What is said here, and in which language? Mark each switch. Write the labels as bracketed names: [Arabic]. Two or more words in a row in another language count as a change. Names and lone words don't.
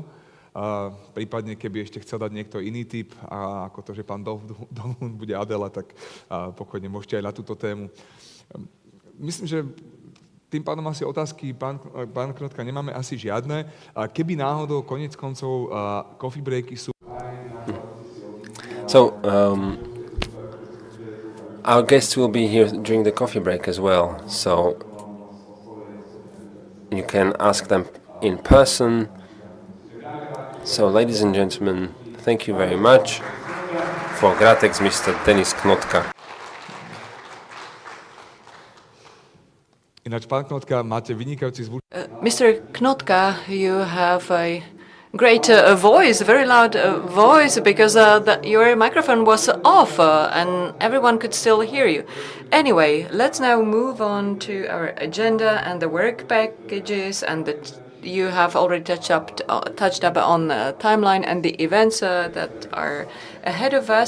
[Slovak] Prípadne, keby ešte chcel dať niekto iný tip, ako to, že pán Dolhun bude Adela, tak pokojne môžete aj na túto tému. Myslím, že tým pádom asi otázky, pán Knotka, nemáme asi žiadne. Keby náhodou, konec koncov, [English] coffee breaky [Slovak] sú... [English] So, our guests will be here during the coffee break as well, so you can ask them in person. So, ladies and gentlemen, thank you very much. For Gratex, Mr. Denis Knotka. [Slovak] Ináč, pán Knotka, máte vynikajúci zvuk. [English] Mr. Knotka, you have a great voice, very loud voice, because your microphone was off and everyone could still hear you. Anyway, let's now move on to our agenda and the work packages, and you have already touched up on the timeline and the events that are ahead of us.